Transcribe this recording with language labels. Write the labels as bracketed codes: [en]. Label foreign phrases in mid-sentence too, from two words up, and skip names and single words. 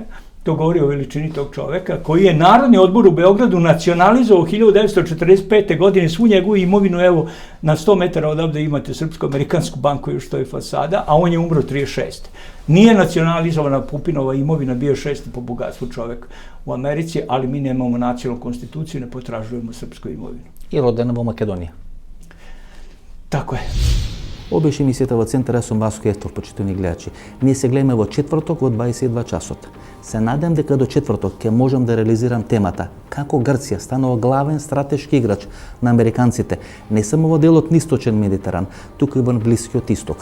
[sr] To govori o veličini tog čoveka, koji je Narodni odbor u Beogradu nacionalizovao 1945. godine svu njegovu imovinu. Evo, na 100 metara odavde imate Srpsko-amerikansku banku, još to je fasada, a on je umro 36. Nije nacionalizovana Pupinova imovina, bio 6. po bogatstvu čovek u Americi, ali mi nemamo nacionalnu konstituciju, ne potražujemo srpsku imovinu. [mk] И родена во Македонија. [sr] Tako je. [mk] Ова беше емисијата во Центар. Јас сум Васко Ефтов, почитувани гледачи. Ние се гледаме во четврток во 22 часот. Се надевам дека до четврток ќе можам да реализирам темата како Грција станува главен стратешки играч на американците, не само во делот на Источен Медитеран, туку и во Блискиот Исток.